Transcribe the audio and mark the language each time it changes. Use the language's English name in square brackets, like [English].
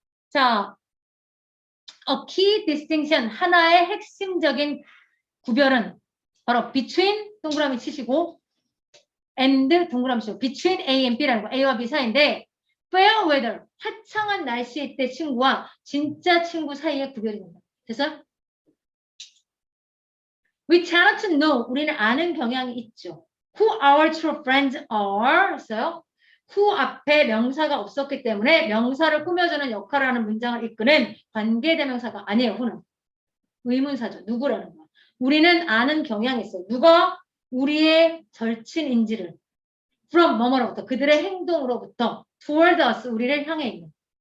[Korean] 자, [English] a key distinction, [Korean] 하나의 핵심적인 구별은 바로 [English] between, [Korean] 동그라미 치시고 [English] and, [Korean] 동그라미 치시고 [English] between A and B [Korean] 라는 거, A와 B 사이인데 [English] fair weather, [Korean] 화창한 날씨일 때 친구와 진짜 친구 사이의 구별이 된다. 됐어요? [English] We tend to know, [Korean] 우리는 아는 경향이 있죠. [English] Who our true friends are, [Korean] 했어요. who 앞에 명사가 없었기 때문에 명사를 꾸며주는 역할을 하는 문장을 이끄는 관계대명사가 아니에요. who는. 의문사죠. 누구라는 거. 우리는 아는 경향이 있어요. 누가 우리의 절친인지를 [English] from [Korean] 뭐뭐로부터 그들의 행동으로부터 [English] toward us [Korean] 우리를 향해 있는.